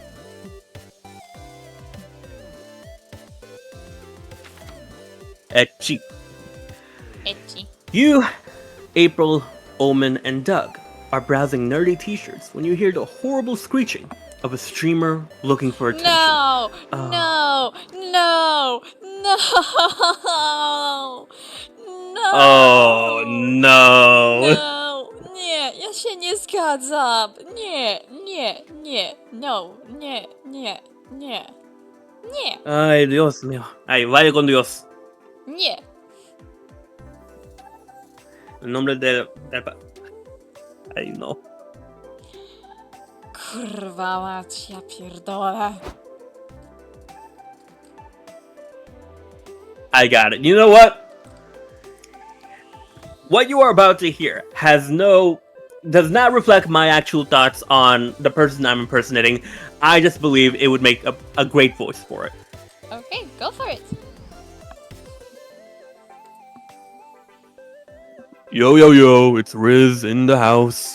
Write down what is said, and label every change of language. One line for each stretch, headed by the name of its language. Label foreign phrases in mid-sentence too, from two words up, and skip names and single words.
English: Etchi. Itchy. You, April, Omen, and Doug are browsing nerdy t-shirts when you hear the horrible screeching of a streamer looking for attention. No! No! No! No! No! Oh no! No!
Polish: Nie, ja się nie zgadzam! Nie, nie, nie, no, nie, nie, nie, nie,
Spanish: Ay, Dios mío. Ay, vaya con Dios.
Polish: nie.
Spanish: En nombre de... Ay, no.
Polish: Kurwa mać, ja pierdolę.
English: I got it. You know what? What you are about to hear does not reflect my actual thoughts on the person I'm impersonating. I just believe it would make a great voice for it. Okay, go for it. Yo, yo, yo, it's Riz in the house.